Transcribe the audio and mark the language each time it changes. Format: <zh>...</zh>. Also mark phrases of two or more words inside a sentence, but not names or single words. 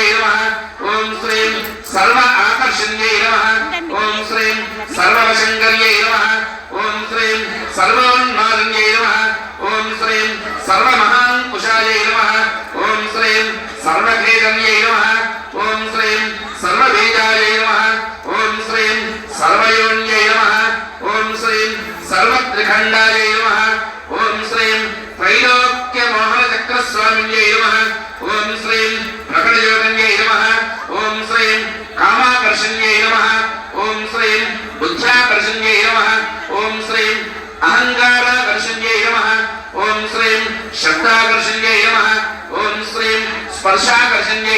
<sa>नमः ॐ श्रीं सर्व आकर्षण्यै नमः ॐ श्रीं सर्ववशंकर्यै नमः ॐ श्रीं सर्वोन्मालिन्यै नमः ॐ श्रीं सर्वमहांकुशायै नमः ॐ श्रीं सर्वखेदन्यै नमः ॐ श्रीं सर्वबीजायै नमः ॐ श्रीं सर्वयोन्यै नमः ॐ श्रीं सर्वत्रिखण्डायै नमः ॐ श्रीं त्रैलोक्यमोहनचक्रस्वामिन्यै नमः ओम श्रीं प्रकटयोगन्यै नमः ओम श्रीं कामाकर्षण्यै नमः ओम श्रीं बुद्ध्याकर्षण्यै नमः ओम श्रीं अहंकाराकर्षण्यै नमः ओम श्रीं शब्दाकर्षण्यै नमः ओम श्रीं स्पर्शाकर्षण्यै</sa>